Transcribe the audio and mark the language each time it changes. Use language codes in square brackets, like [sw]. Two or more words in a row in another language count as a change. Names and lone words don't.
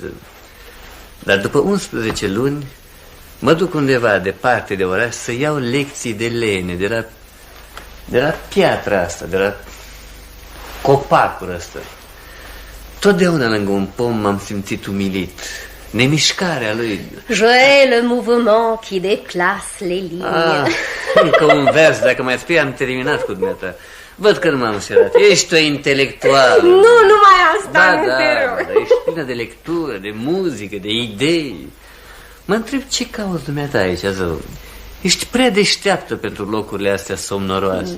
[ro] Dar după 11 luni mă duc undeva departe de oraș să iau lecții de lene, de la piatra asta, de la copacul ăsta. Totdeauna lângă un pom m-am simțit umilit. Nemișcarea lui. [fr] Jouer le mouvement qui déplace les lignes. [ro] Încă un vers, dacă mai spui, am terminat cu dumneata. Văd că nu m-am înșelat. Ești o intelectuală. Nu, numai asta, nu te rog. Da, ești plină de lectură, de muzică, de idei. Mă întreb ce cauți dumneata aici, zău. Ești prea deșteaptă pentru locurile astea somnoroase.